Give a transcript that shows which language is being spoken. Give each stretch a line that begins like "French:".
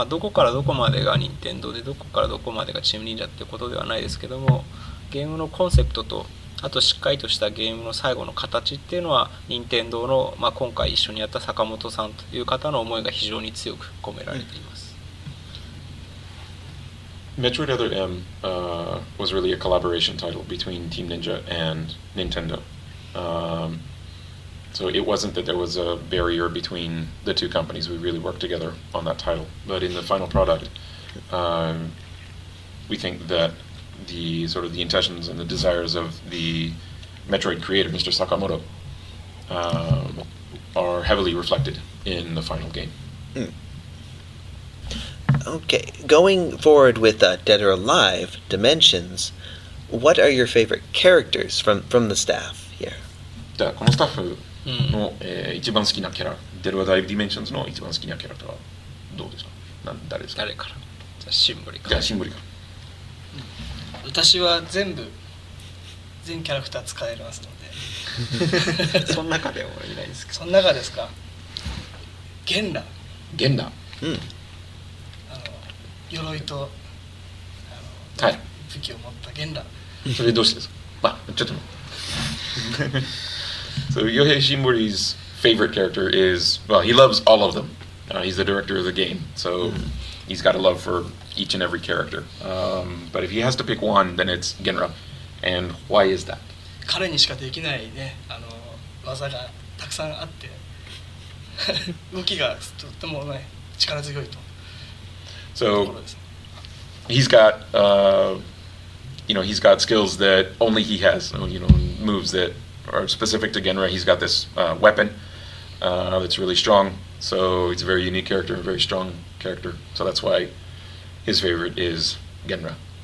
Japanese: どこからどこまでが任天堂でどこからどこまでがチーム忍者っていうことではないですけども、ゲームのコンセプトとあとしっかりとしたゲームの最後の形っていうのは任天堂の、今回一緒にやった坂本さんという方の思いが非常に強く込められています。
English: Metroid Other M was really a collaboration title between Team Ninja and Nintendo. So it wasn't that there was a barrier between the two companies. We really worked together on that title. But in the final product, we think that the sort of the intentions and the desires of the Metroid creator, Mr. Sakamoto, are heavily reflected in the final game. Okay, going forward with Dead or Alive Dimensions, what are your favorite characters from the staff here?
Japanese: じゃあこのスタッフの、一番好きなキャラ、デルアダイブディメンションズの一番好きなキャラクターはどうですか？誰ですか？誰から？じゃあシンボリから。じゃあシンボリから。私は全キャラクター使えますので。その中では俺いないですけど。その中ですか？ゲンラ。鎧と武器を持ったゲンラ。それどうしてですか？ちょっと。
English: So Yohei Shimbori's favorite character is, well, he loves all of them. He's the director of the game, so he's got a love for each and every character. But if he has to pick one, then it's Genra. And why is that?
Japanese: 彼にしかできないね、技がたくさんあって動きがとってもね力強いと。
English: So he's got he's got skills that only he has. Moves that are specific to Genra. He's got this weapon that's really strong. So he's a very unique character, a very strong character. So that's why his favorite is Genra.